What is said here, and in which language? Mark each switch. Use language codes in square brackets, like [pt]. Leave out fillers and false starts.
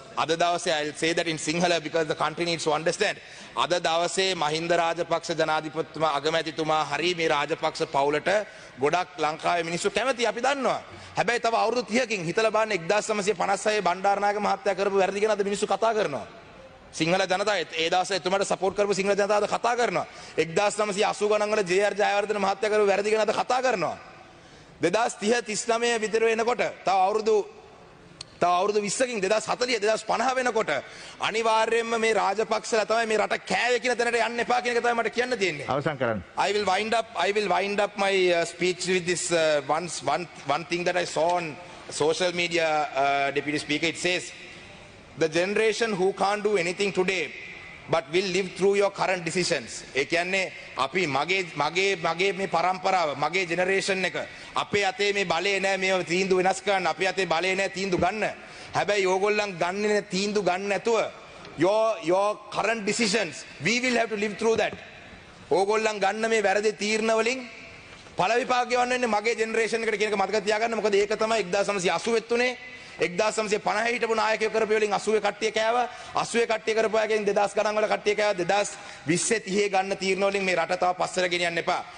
[si] Ada dawase, [en] I'll say that in Sinhala because the country needs to understand. [si] Ada dawase Mahinda Rajapaksa ජනාධිපතිතුමා අගමැතිතුමා හරි මේ රාජපක්ෂ පවුලට ගොඩක් ලංකාවේ මිනිස්සු කැමති අපි දන්නවා. හැබැයි තව අවුරුදු 30කින් හිතලා බලන්න 1956 බණ්ඩාරනායක මහත්තයා කරපු වැරදි ගැන අද මිනිස්සු කතා කරනවා. සිංහල ජනතාව ඒ දවසේ එතුමාට සපෝට් කරපු සිංහල ජනතාව කතා කරනවා. 1980 ගණන් වල ජේ.ආර්. ජයවර්ධන මහත්තයා කරපු වැරදි ගැන අද කතා කරනවා. 2030 39 විතර වෙනකොට තව අවුරුදු 20කින් 2040 2050 වෙනකොට අනිවාර්යයෙන්ම මේ රාජපක්ෂලා තමයි මේ රට කෑවේ කියන තැනට යන්න එපා කියන එක තමයි මට කියන්න තියෙන්නේ. අවසන් කරන්න. [en] I will wind up my speech with this one thing that I saw on social media, Deputy Speaker. It says, the generation who can't do anything today but will live through your current decisions. [si] ඒ කියන්නේ අපි මගේ මේ පරම්පරාව මගේ generation එක අපේ අතේ මේ බලය නැහැ මේ තීන්දුව වෙනස් කරන්න. අපේ අතේ බලය නැහැ තීන්දුව ගන්න. හැබැයි ඕගොල්ලන් ගන්නේ තීන්දුව ගන්න නැතුව [en] your current decisions, we will have to live through that. [si] ඕගොල්ලන් ගන්න මේ වැරදි තීරණ වලින් ඵල විපාක යවන්නේ මගේ ජෙනරේෂන් එකට කියන එක මතක තියාගන්න. මොකද ඒක තමයි 1980 තුනේ 1950 හිටපු නායකයෝ කරපු වලින් 80 කට්ටිය කෑවා. 80 කට්ටිය කරපු අයගෙන් 2000 ගණන් වල කට්ටිය කෑවා. 2020 30 ගන්න තීරණ වලින් මේ රට තව පස්සට ගෙනියන්න එපා.